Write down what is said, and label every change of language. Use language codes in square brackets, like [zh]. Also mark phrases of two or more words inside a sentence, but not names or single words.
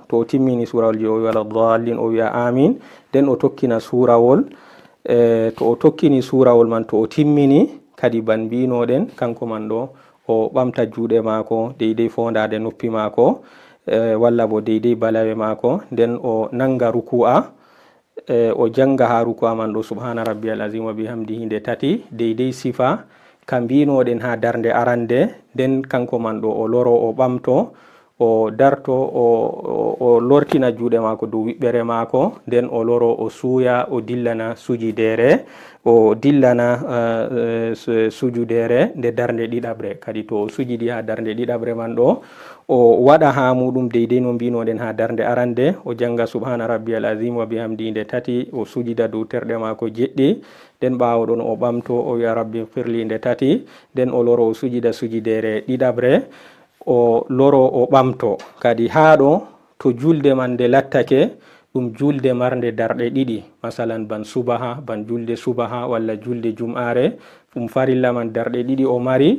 [ff] To o timmini surawol ji o [ar] ولا الضالين [ff] o wi'a amin nden o tokkina surawol to o tokkini surawol man to o timmini kadi ban mbinoɗen kanko man ɗo o ɓamta juuɗe mako deidei fondade noppi mako walla bo deidei balawe mako nden o nanga ruku'a o janga ha ruku'a man ɗo [ar] سبحان ربي العظيم وبحمده [ff] nde tati deidei sifa ka mbinoɗen ha darnde arande. Nden kanko man ɗo o loro o ɓamto o darto o lortina juuɗe mako dow wiɓɓere mako nden o loro o suuya o dillana sujidere o dillana sujudere nde darnde ɗiɗabre. Kadi to o sujidi ha darnde ɗiɗabre man ɗo o waɗa ha muɗum deidei no mbinoɗen ha darnde arande o janga [ar] سبحان ربي العظيم وبحمد [ff] nde tati o sujida dow terɗe mako jeɗɗi nden ɓawo ɗon o ɓamto o wi'a [ar] ربي اغفر لي [ff] nde tati nden o loro o sujida sujidere ɗiɗabre o loro o ɓamto. Kadi haɗo to julde man nde lattake ɗum julde marnde darɗe ɗiɗi masalan ban subaha ban julde subaha walla julde jum'are ɗum farilla man darɗe ɗiɗi o mari.